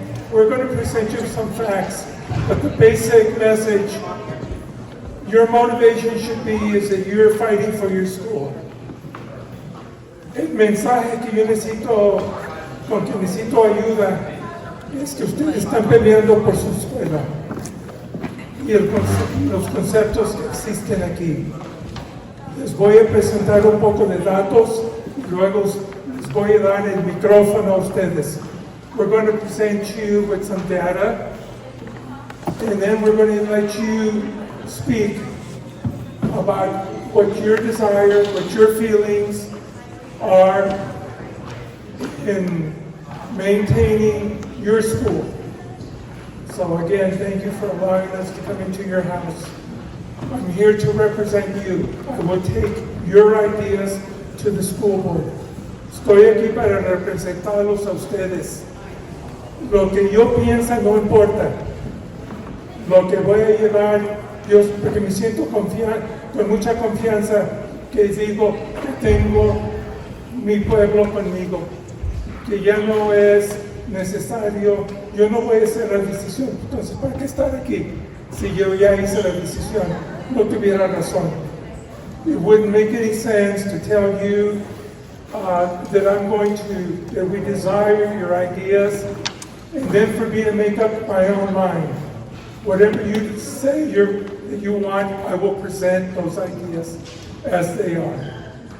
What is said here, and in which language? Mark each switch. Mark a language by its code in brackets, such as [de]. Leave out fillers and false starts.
[en] We're going to present you some facts, but the basic message, your motivation should be is that you're fighting for your school. [es] El mensaje que yo necesito, con que necesito ayuda, es que ustedes están peleando por su escuela y los conceptos que existen aquí. Les voy a presentar un poco de datos y luego les voy a dar el micrófono a ustedes. [en] We're going to present you with some data, and then we're going to let you speak about what your desire, what your feelings are in maintaining your school. So again, thank you for allowing us to come into your house. I'm here to represent you. I will take your ideas to the school board. [es] Estoy aquí para representarlos a ustedes. Lo que yo piensa no importa. Lo que voy a llevar, Dios, porque me siento con mucha confianza que digo que tengo mi pueblo conmigo, que ya no es necesario, yo no voy a hacer la decisión. Entonces, ¿para qué estar aquí? Si yo ya hice la decisión, no tuviera razón. [en] It wouldn't make any sense to tell you that we desire your ideas, and then for me to make up my own mind. Whatever you say that you want, I will present those ideas as they are.